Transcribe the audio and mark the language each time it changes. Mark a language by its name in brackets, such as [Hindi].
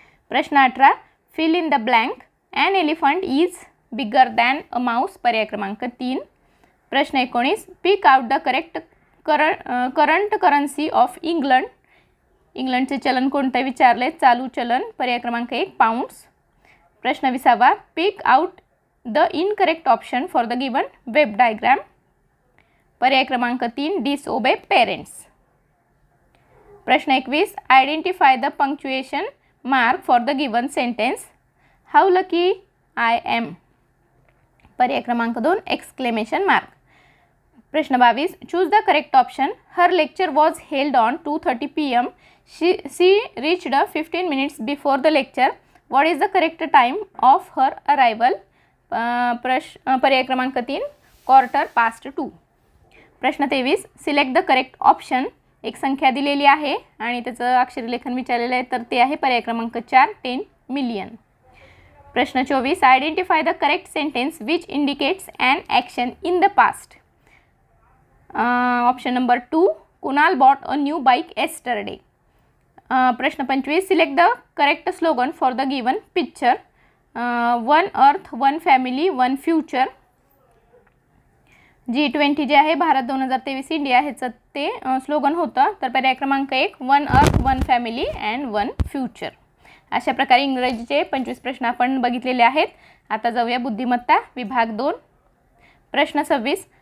[English] प्रश्न 18, fill in the blank an elephant is bigger than a mouse. [Marathi] पर्याय क्रमांक 3। [English] प्रश्न 19, pick out the correct current currency of England. [Marathi] इंग्लंडचे चलन कोणते विचारले? चालू चलन। पर्याय क्रमांक 1 पाऊंड्स। [English] प्रश्न 20, pick out the incorrect option for the given web diagram. [Marathi] पर्याय क्रमांक 3 [English] Disobey parents. प्रश्न 21, identify the punctuation mark for the given sentence. How lucky I am. [Marathi] पर्याय क्रमांक 2 [English] Exclamation mark. प्रश्न 22, choose the correct option. Her lecture was held on 2:30 PM. She reached 15 minutes before the lecture. What is the correct time of her arrival? [Marathi] पर्याय क्रमांक 3 2:15. [English] प्रश्न 23, select the correct option. [Marathi] एक संख्या दिलेली आहे आणि त्याचं अक्षरी लेखन विचारलेलं आहे, तर ते आहे पर्याय क्रमांक 4 10 मिलियन। [English] प्रश्न 24, identify the correct sentence which indicates an action in the past. Option number 2 Kunal bought a new bike yesterday. प्रश्न 25, select the correct slogan for the given picture. One earth one family one future. [Marathi] G20 जे आहे Bharat 2023 India ह्याचं ते slogan होतं. तर पर्याय क्रमांक 1 [English] One earth one family and one future. [Marathi] अशा प्रकारे इंग्रजीचे 25 प्रश्न आपण बघितलेले आहेत. आता जाऊया बुद्धिमत्ता विभाग 2. प्रश्न 26.